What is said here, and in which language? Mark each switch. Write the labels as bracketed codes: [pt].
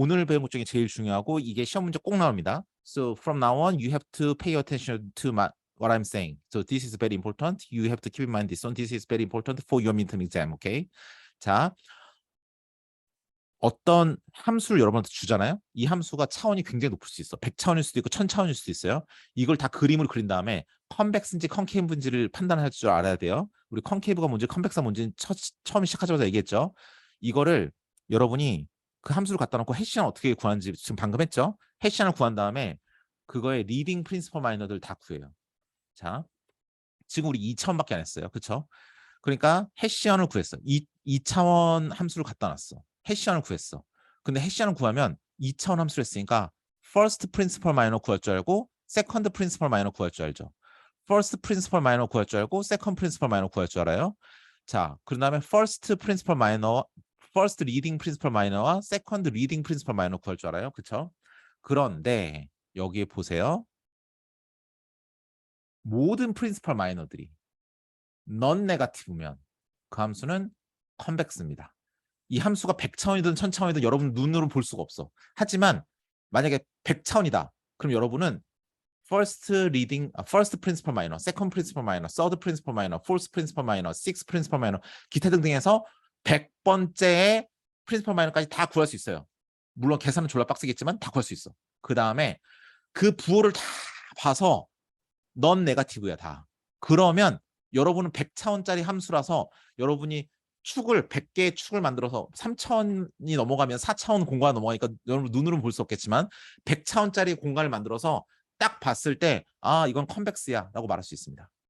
[ko] 오늘 배운 것 중에 제일 중요하고 이게 시험 문제 꼭 나옵니다. [en] So from now on, you have to pay attention to what I'm saying. So this is very important. You have to keep in mind this one. This is very important for your midterm exam. Okay? 자, [ko] 어떤 함수를 여러분한테 주잖아요. 이 함수가 차원이 굉장히 높을 수 있어. 100차원일 수도 있고 1000차원일 수도 있어요. 이걸 다 그림으로 그린 다음에 컨벡스인지 컨케이브인지를 판단할 줄 알아야 돼요. 우리 컨케이브가 뭔지 컨벡스가 뭔지 처음 시작하자마자 얘기했죠. 이거를 여러분이 그 함수를 갖다 놓고 해시안 어떻게 구하는지 지금 방금 했죠. 해시안을 구한 다음에 그거의 리딩 프린시퍼 마이너들 다 구해요. 자, 지금 우리 2차원밖에 안 했어요. 그렇죠? 그러니까 해시안을 구했어. 2차원 함수를 갖다 놨어. 해시안을 구했어. 근데 해시안을 구하면 2차원 함수를 했으니까 first principal minor 구할 줄 알고 second principal minor 구할 줄 알죠. first principal minor 구할 줄 알고 second principal minor 구할 줄 알아요. 자, 그 다음에 first principal minor, first leading principal minor와 second leading principal minor 구할 줄 알아요. 그렇죠? 그런데 여기에 보세요. 모든 principal minor들이 non negative면 그 함수는 컨벡스입니다. 이 함수가 100차원이든 1000차원이든 여러분 눈으로 볼 수가 없어. 하지만 만약에 100차원이다. 그럼 여러분은 [en] first reading, first principal minor, [ko] second principal minor, third principal minor, fourth principal minor, sixth principal minor 기타 등등 해서 100번째의 principal minor까지 다 구할 수 있어요. 물론 계산은 졸라 빡세겠지만 다 구할 수 있어. 그 다음에 그 부호를 다 봐서 넌 네거티브야 다. 그러면 여러분은 100차원짜리 함수라서 여러분이 축을 100개의 축을 만들어서 3차원이 넘어가면 4차원 공간이 넘어가니까 여러분 눈으로는 볼 수 없겠지만 100차원짜리 공간을 만들어서 딱 봤을 때 아 이건 컨벡스야 라고 말할 수 있습니다.